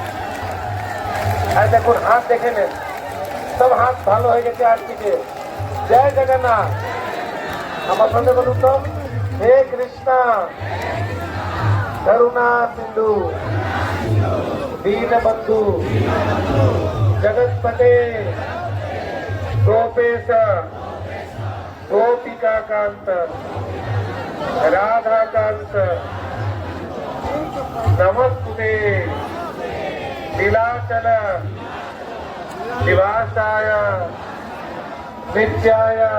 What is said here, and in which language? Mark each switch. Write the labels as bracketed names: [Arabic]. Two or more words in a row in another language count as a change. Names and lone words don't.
[Bangla] আর দেখুন হাত দেখে নেন, সব হাত ভালো হয়ে গেছে আর দিকে, জয় জগন্নাথ। আমার সঙ্গে বলুন তো, [Sanskrit] হে কৃষ্ণ করুণা সিন্ধু দীনবন্ধু जगतपते गोपेश गोपिका कांत राधा कांत नमस्ते नीलाचल निवासाय नित्याय